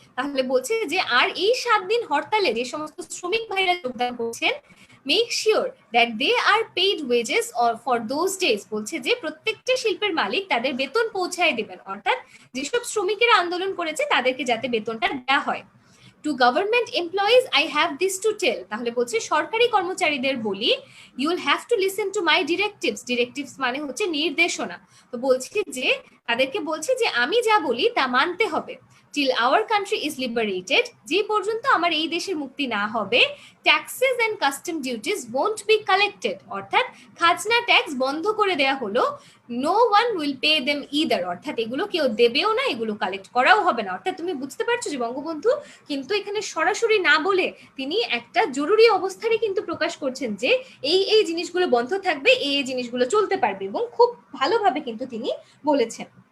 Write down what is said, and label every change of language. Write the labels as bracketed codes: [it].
[bn] তাহলে বলছে যে আর এই 7 দিন হরতালে যে সমস্ত শ্রমিক ভাইরা যোগদান করছেন, [en] make sure that they are paid wages or for those days। [bn] বলছে যে প্রত্যেকটা শিল্পের মালিক তাদের বেতন পৌঁছায় দিবেন, অর্থাৎ যেসব শ্রমিকেরা আন্দোলন করেছে তাদেরকে যাতে বেতনটা দেওয়া হয়। [en] To government employees I have this to tell। [bn] তাহলে বলছে সরকারি কর্মচারীদের বলি, [en] you will have to listen to my directives [bn] মানে হচ্ছে নির্দেশনা। তো বলছে যে তাদেরকে বলছে যে আমি যা বলি তা মানতে হবে। [en] till our country is liberated, [bn] যে পর্যন্ত আমার এই দেশের মুক্তি না হবে, [en] taxes and custom duties won't be collected। [bn] অর্থাৎ খাজনা ট্যাক্স বন্ধ করে দেয়া হলো, [en] no one will pay them either। [bn] অর্থাৎ এগুলো কেউ দেবেও না, এগুলো কালেক্ট করাও হবে না। অর্থাৎ তুমি বুঝতে পারছো যে বঙ্গবন্ধু কিন্তু এখানে সরাসরি না বলে তিনি একটা জরুরি অবস্থারই কিন্তু প্রকাশ করছেন যে এই জিনিসগুলো বন্ধ থাকবে, এই জিনিসগুলো চলতে পারবে, এবং খুব ভালোভাবে কিন্তু তিনি বলেছেন।